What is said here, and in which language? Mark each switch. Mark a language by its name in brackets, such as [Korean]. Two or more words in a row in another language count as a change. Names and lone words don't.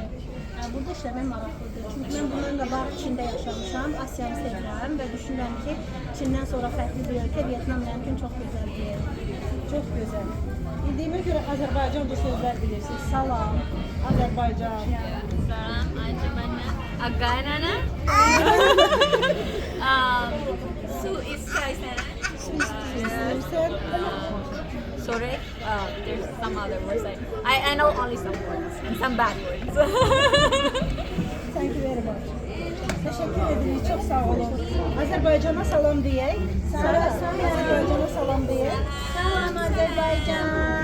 [Azerbaijani] Burada işləmək maraqlıdır. Çünki mən bundan da var Çində yaşamışam, Asiyanı sevirəm və düşünürəm ki, Çindən sonra fərqli bir ölkə Vietnam mənim üçün çox gözəl bir yer. Çox gözəl. Bildiyimə görə Azərbaycanca sözlər bilirsiniz. Salam, Azərbaycan. Salam, Ajamana, Agarana. Su iskaysana. İstəyirsən? [English] Sorry, there's some other words I know only some words and some bad words. Thank you very much. [Azerbaijani] Təşəkkür edirik, çox sağ olun. Azərbaycana salam deyək. Azərbaycana salam deyək. Salam Azərbaycan.